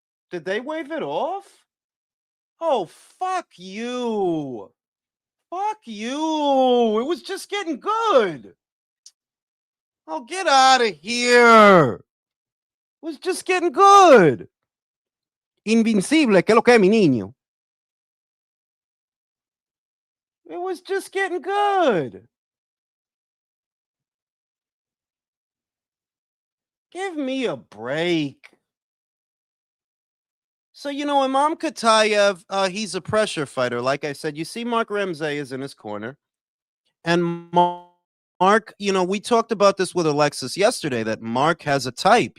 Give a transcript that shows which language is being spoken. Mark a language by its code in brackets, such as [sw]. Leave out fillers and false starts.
[en] Did they wave it off? Oh, fuck you. Fuck you. It was just getting good. Oh, get out of here. It was just getting good. [es] Invincible, que lo que mi niño? [en] It was just getting good. Give me a break. So, you know, Imam Katayev, he's a pressure fighter. Like I said, you see Mark Ramsey is in his corner. And Mark, you know, we talked about this with Alexis yesterday, that Mark has a type.